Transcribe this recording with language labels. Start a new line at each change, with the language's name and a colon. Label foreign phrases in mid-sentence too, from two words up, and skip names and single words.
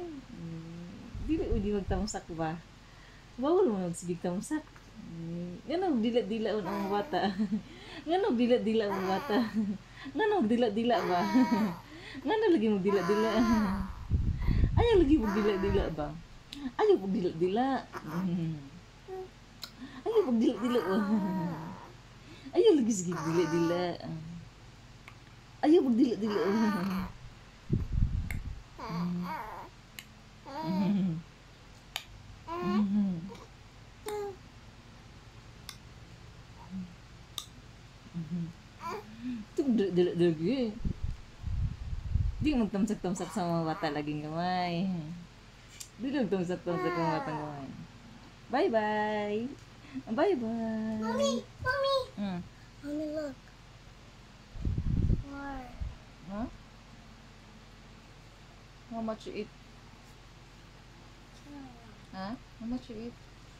Cebuano: Dili o di magtamsak ba? Bawal mo sige tamsak. Ngano dila-dila ang bata. Ngano dila-dila ang bata. Ngano dila-dila ba? Ngano lagi mo dila-dila? Ayaw lagi mo dila-dila ba? Ayaw mo dila-dila. Ayaw mo dila-dila. Ayaw lagi sige dila-dila. Ayaw mo dila-dila. Ito dila-dila. Di magtamsak-tamsak sa mga bata laging gamay. Di magtamsak-tamsak sa mga bata gamay.
English: Bye-bye. Bye-bye. Mommy, mommy. Hmm. Mommy, look. More. Huh? How much you eat? Huh? How much you eat?